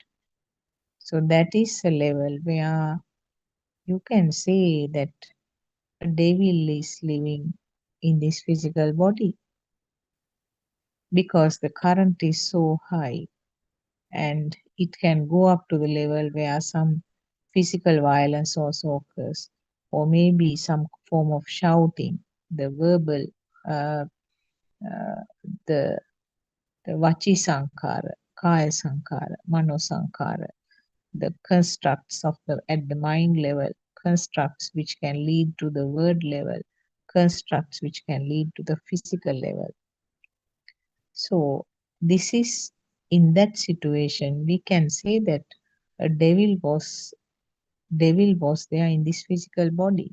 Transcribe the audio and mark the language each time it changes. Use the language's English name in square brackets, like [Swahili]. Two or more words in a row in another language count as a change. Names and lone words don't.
[English] So that is a level where you can say that a devil is living in this physical body because the current is so high, and it can go up to the level where some physical violence also occurs, or maybe some form of shouting, the verbal, uh, uh, the [Pali] vachi sankara, kaya sankara, mano sankara, [English] the constructs of the at the mind level, constructs which can lead to the word level, constructs which can lead to the physical level. So this is In that situation, we can say that a devil was there in this physical body.